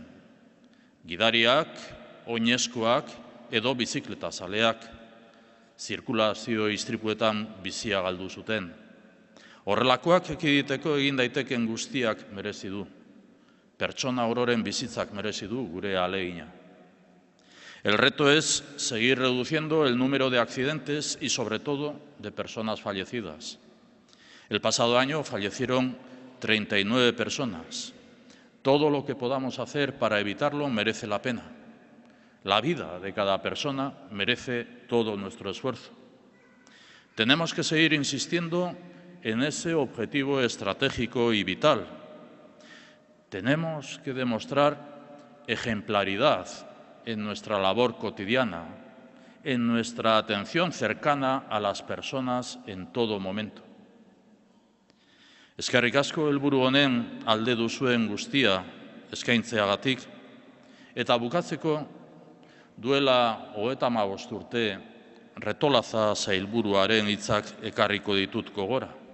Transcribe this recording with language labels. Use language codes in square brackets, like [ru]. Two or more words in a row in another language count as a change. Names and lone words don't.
[eu] Gidariak, oinezkoak edo bizikleta zaleak, zirkulazio istripuetan bizia galdu zuten. Horrelakoak ekiditeko egin daiteken guztiak merezi du. Pertsona ororen bizitzak merezi du gure ahalegina. [es] El reto es seguir reduciendo el número de accidentes y sobre todo de personas fallecidas. El pasado año fallecieron 39 personas. Todo lo que podamos hacer para evitarlo merece la pena. La vida de cada persona merece todo nuestro esfuerzo. Tenemos que seguir insistiendo en ese objetivo estratégico y vital. Tenemos que demostrar ejemplaridad en nuestra labor cotidiana, en nuestra atención cercana a las personas en todo momento. [eu] Eskerrik asko helburu honen alde duzuen guztia eskaintzeagatik, eta bukatzeko duela 35 urte Retolaza sailburuaren hitzak ekarriko ditut gogora.